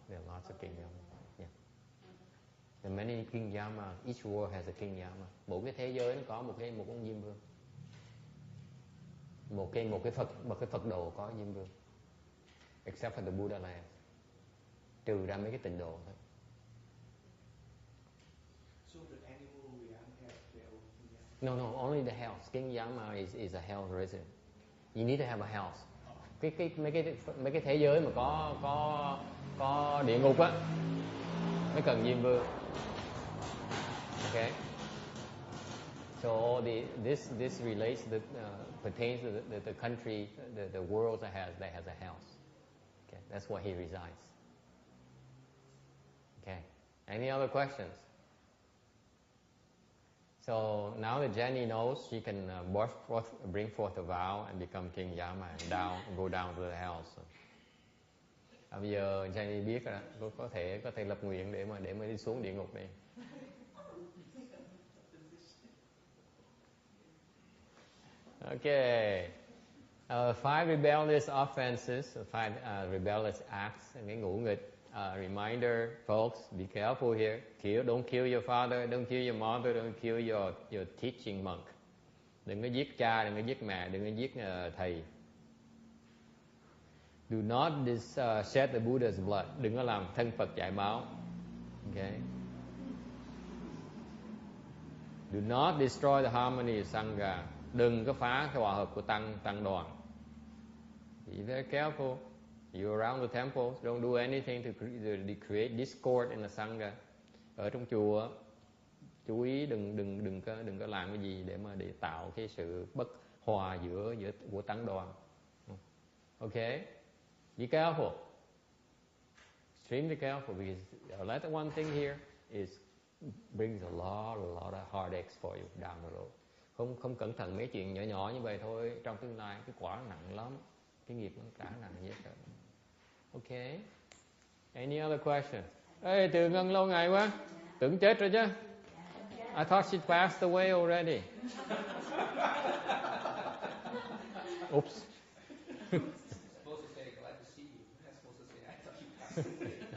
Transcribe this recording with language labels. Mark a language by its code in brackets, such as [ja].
[en] There are lots of king Yama. Yeah. There are many king Yama. Each world has a king Yama. [vi] Mỗi cái thế giới nó có một ông Diêm Vương. Một cái Phật đồ có Diêm Vương. [en] Except for the Buddha land. [vi] Trừ ra mấy cái tịnh độ thôi. [en] So the animal realm has their own king Yama? No, only the house. King Yama is a hell resident. You need to have a house. [vi] Mấy cái thế giới mà có địa ngục á mới cần Diêm Vương. [en] Okay. So this relates pertains to the country, the world that has a house. Okay, that's where he resides. Okay. Any other questions? So now that Jenny knows, she can bring forth a vow and become King Yama and go down to the house. [vi] Bây giờ Jenny biết rồi, có thể lập nguyện để mà đi xuống địa ngục đi. [en] Okay. 5 rebellious offenses, 5 rebellious acts, [vi] cái ngũ nghịch. [en] Reminder, folks, be careful here. Don't kill your father, don't kill your mother, don't kill your teaching monk. [vi] Đừng có giết cha, đừng có giết mẹ, đừng có giết thầy. [en] Do not shed the Buddha's blood. [vi] Đừng có làm thân Phật chảy máu. Okay. [en] Do not destroy the harmony of Sangha. [vi] Đừng có phá cái hòa hợp của tăng đoàn. [en] Be very careful. You're around the temple, don't do anything to create discord in the Sangha. [vi] Ở trong chùa, chú ý đừng có làm cái gì để tạo cái sự bất hòa giữa của tăng đoàn. [en] Okay? Be careful. Extremely careful, because the one thing here brings a lot of heartaches for you down the road. [vi] Không cẩn thận mấy chuyện nhỏ như vậy thôi, trong tương lai cái quả nặng lắm, cái nghiệp nó trả nặng như vậy. Okay. [en] Any other question? [vi] Ê, Từ Ngân lâu ngày quá, tưởng chết rồi chứ. [en] I thought she passed away already. Oops. Supposed to say glad to see you. Not supposed to say I thought you passed away.